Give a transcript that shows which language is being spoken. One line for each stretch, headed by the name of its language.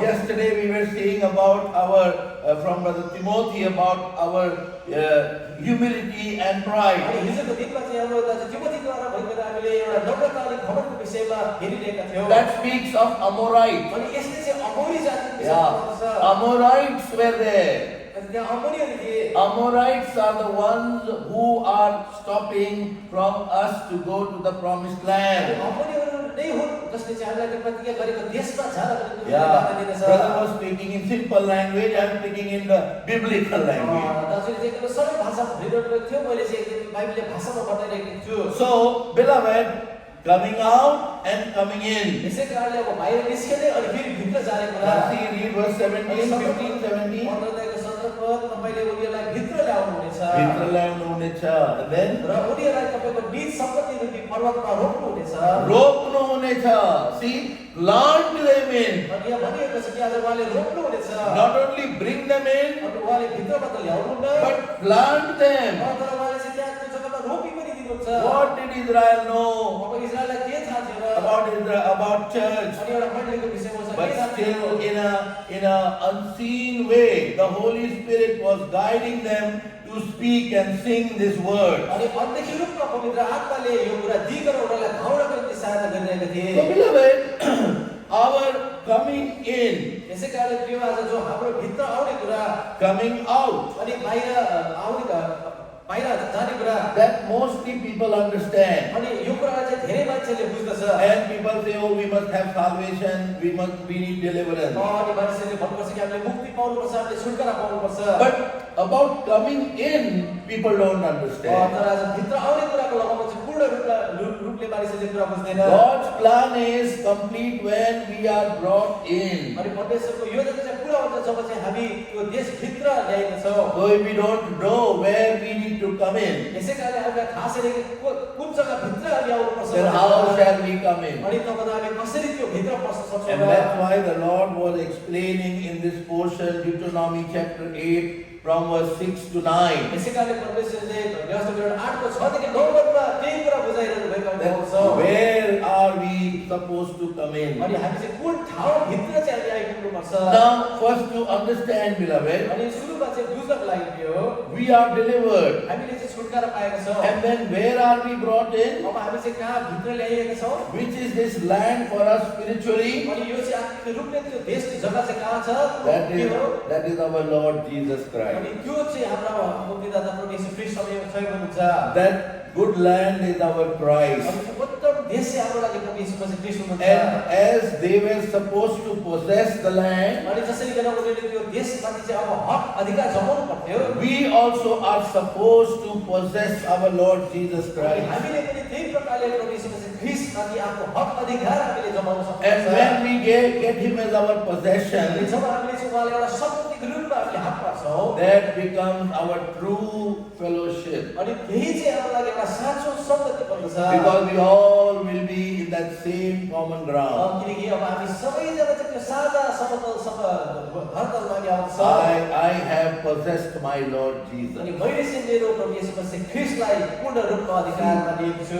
English: Yesterday we were seeing about our, from Brother Timothy, about our humility and pride.
Nepali: अनि हिजोको दिनमा चाहिँ हाम्रो दाजु तिमोथीद्वारा भएकोले हामीले एउटा नम्रता अनि घमण्डको विषयमा हेरिरहेका थियौँ
English: That speaks of Amorite.
Nepali: अनि यसले चाहिँ अमोरी जातिको विषयमा
English: Yeah,
Nepali: बताउँछ
English: Amorites were there.
Nepali: अनि त्यहाँ अमोरीहरू थिए
English: Amorites are the ones who are stopping from us to go to the promised land.
Nepali: अमोरीहरू नै हुन् जसले चाहिँ हामीलाई त्यो प्रतिज्ञा गरेको देशमा जानको निम्ति
English: Yeah,
Nepali: बाधा दिँदछ
English: brother was speaking in simple language, I am speaking in the biblical language.
Nepali: दाजुले चाहिँ एकदमै सरल भाषा भनिरहनु थियो मैले चाहिँ एकदमै बाइबलले भाषामा बताइरहेको छु
English: So, beloved, coming out and coming in.
Nepali: यसै कारणले अब बाहिर निस्किने अनि फेरि भित्र जाने कुरा
English: Now see, read verse 17, 15, 17.
Nepali: 17 पद तपाईले उनीहरूलाई भित्र ल्याउनु हुनेछ भित्र ल्याउनु हुनेछ.
English: And then
Nepali: र उनीहरूलाई तपाईको निज सम्पत्ति रूपी पर्वतमा रोप्नु हुनेछ रोप्नु हुनेछ.
English: See, plant them in.
Nepali: अनि यहाँ भनिएको छ कि आज उहाँले रोप्नु हुनेछ
English: Not only bring them in,
Nepali: अनि उहाँले भित्र मात्र ल्याउनु हुन्न
English: but plant them.
Nepali: तर उहाँले चाहिँ त्यहाँ त्यो जग्गामा रोपी पनि दिनुहुन्छ
English: What did Israel know
Nepali: अब इजरायललाई के थाहा थिएन
English: about Israel, about church?
Nepali: अनि एउटा मण्डलीको विषयमा छ
English: But
Nepali: के थाहा
English: still,
Nepali: थिएन
English: in a unseen way, the Holy Spirit was guiding them to speak and sing this word.
Nepali: अनि अनदेखि रूपमा पवित्र आत्माले यो कुरा दिगेर उनीहरूलाई धाउनको निम्ति सहायता गरिरहेका थिए
English: So, beloved, our coming in,
Nepali: यसै कारणले प्रिय आज जो हाम्रो भित्र आउने कुरा
English: coming out,
Nepali: अनि बाहिर आउने बाहिर जाने कुरा
English: that mostly people understand.
Nepali: अनि यो कुरा चाहिँ धेरै मान्छेले बुझ्दछ
English: And people say, oh, we must have salvation, we need deliverance.
Nepali: अनि मान्छेले भन्नुपर्छ कि हामीले मुक्ति पाउनुपर्छ हामीले छुटकारा पाउनुपर्छ
English: But about coming in, people don't understand.
Nepali: तर आज भित्र आउने कुराको लगाउमा चाहिँ पूर्ण रूपले मानिसहरूले कुरा बुझ्दैन
English: God's plan is complete when we are brought in.
Nepali: अनि परमेश्वरको योजना चाहिँ पुरा हुन्छ जब चाहिँ हामी त्यो देशभित्र ल्याएका छौँ
English: So if we don't know where we need to come in,
Nepali: यसै कारणले हामीलाई थाहा छैन कि कुन जग्गा भित्र हामी आउनुपर्छ
English: then how shall we come in?
Nepali: अनि तब हामी कसरी त्यो भित्र पस्न सक्छौँ
English: And that's why the Lord was explaining in this portion, Deuteronomy chapter 8, from verse 6 to 9.
Nepali: यसै कारणले परमेश्वरले व्यवस्था विवरण 8 को 6 देखि 9 पदमा त्यही कुरा बुझाइरहनु भएको हामी
English: That
Nepali: पाउँछौँ
English: where are we supposed to come in?
Nepali: अनि हामी चाहिँ कुन ठाउँभित्र चाहिँ हामी आइपुग्नुपर्छ
English: Now, first to understand, beloved,
Nepali: अनि सुरुमा चाहिँ बुझ्नको लागि के हो
English: we are delivered.
Nepali: हामीले चाहिँ छुटकारा पाएका छौँ
English: And then where are we brought in?
Nepali: अब हामी चाहिँ कहाँ भित्र ल्याइएका छौँ
English: Which is this land for us spiritually?
Nepali: अनि यो चाहिँ आत्मिक रूपले त्यो देशको जग्गा चाहिँ कहाँ छ
English: That is our Lord Jesus Christ.
Nepali: अनि त्यो चाहिँ हाम्रो मुक्तिदाता प्रभु येशू ख्रीष्ट सहयोग हुनुहुन्छ
English: That good land is our prize.
Nepali: अनि त्यो उत्तम देश चाहिँ हाम्रो लागि प्रभु येशू मसीह ख्रीष्ट हुनुहुन्छ
English: And as they were supposed to possess the land,
Nepali: अनि जसरी गर्न उनीहरूले त्यो देशमाथि चाहिँ अब हक अधिकार जमाउनु पर्थ्यो
English: we also are supposed to possess our Lord Jesus
Nepali: अनि
English: Christ.
Nepali: हामीले पनि त्यही प्रकारले प्रभु येशू मसीह ख्रीष्टमाथि आफ्नो हक अधिकार हामीले जमाउन
English: And
Nepali: सक्छौँ
English: when we get Him as our
Nepali: अनि
English: possession,
Nepali: जब हामीले चाहिँ उहाँलाई एउटा सम्पत्तिको रूपमा हामीले हात पार्छौँ
English: that becomes our true fellowship.
Nepali: अनि त्यही चाहिँ हाम्रो लागि एउटा साँचो सम्पत्ति बन्दछ
English: Because we all will be in that same common ground.
Nepali: किनकि अब हामी सबैजना चाहिँ त्यो साझा समतलसँग घरतलमा हामी आउँछ
English: I have possessed my Lord Jesus.
Nepali: अनि मैले चाहिँ मेरो प्रभु येशू मसीह ख्रीष्टलाई पूर्ण रूपमा अधिकारमा लिएको छु